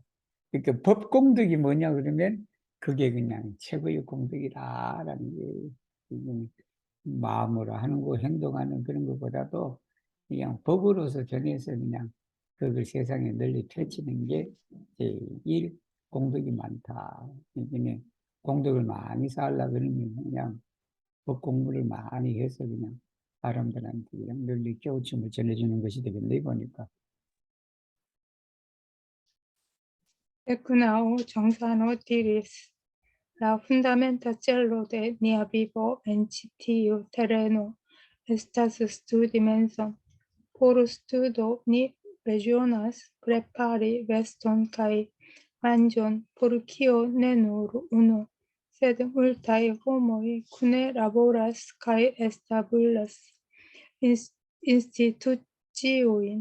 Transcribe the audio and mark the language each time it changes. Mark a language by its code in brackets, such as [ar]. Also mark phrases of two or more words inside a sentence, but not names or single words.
[ko] 그러니까 법 공덕이 뭐냐 그러면 그게 그냥 최고의 공덕이다라는 게 마음으로 하는 거, 행동하는 그런 것보다도 그냥 법으로서 전해서 그냥 그걸 세상에 널리 펼치는 게 제1 공덕이 많다. 이게 공덕을 많이 쌓으려고 그러면 그냥 법 공부를 많이 해서 그냥 사람들한테 그냥 널리 깨우침을 전해주는 것이 되겠네, 보니까. Now, [eo] Gionsano diris, la fundamenta cello de nia vivo en ĉi tiu terreno estas studi menson. Por studo ni bezonas prepari veston kaj manĝon, por kio ne nur unu, sed multaj homoj kune laboras kaj establas instituciojn.